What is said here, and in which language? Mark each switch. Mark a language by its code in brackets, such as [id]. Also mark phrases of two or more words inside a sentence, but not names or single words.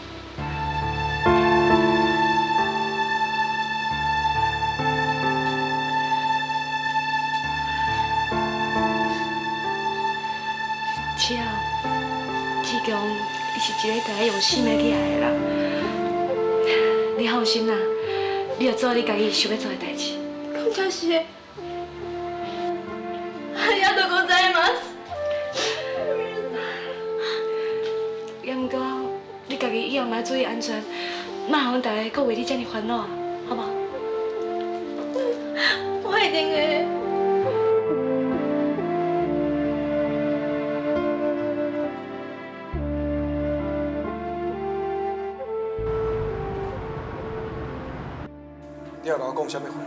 [nan] 是啊，志强，伊是一个会用心的去爱的人。你放心啦，你要做你家己想要做的代志。感谢谢。 [ja] ありがとうございます。 [nan] 也毋过，你家己以后嘛注意安全，莫让大家搁为你遮尔烦恼啊，好无？我一定会。你要甲我讲啥物话？